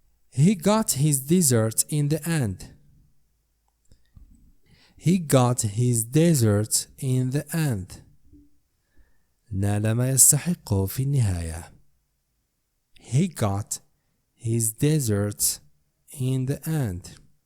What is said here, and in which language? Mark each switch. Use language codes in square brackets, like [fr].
[en] He got his dessert in the end. He got his dessert in the end. [ar] نال ما يستحقه في النهاية. [en] He got his dessert in the end.